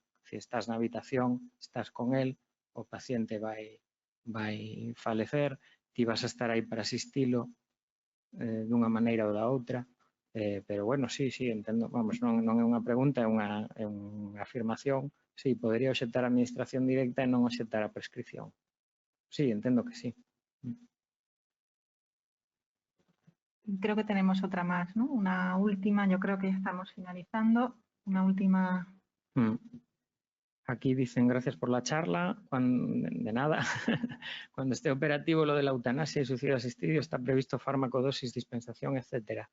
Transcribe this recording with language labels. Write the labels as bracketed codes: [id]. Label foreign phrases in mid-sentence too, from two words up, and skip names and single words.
[gl] Se estás na habitación, estás con el, o paciente vai falecer, ti vas a estar aí para asistilo dunha maneira ou da outra, pero bueno, sí, entendo, vamos, non é unha pregunta, é unha afirmación, sí, podería obxectar a administración directa e non obxectar a prescripción. Sí, entendo que sí. [es] Creo que tenemos otra más, ¿no? Una última, yo creo que ya estamos finalizando. Una última. Aquí dicen gracias por la charla. De nada. Cuando esté operativo lo de la eutanasia y suicidio asistido, ¿está previsto fármaco, dosis, dispensación, etcétera?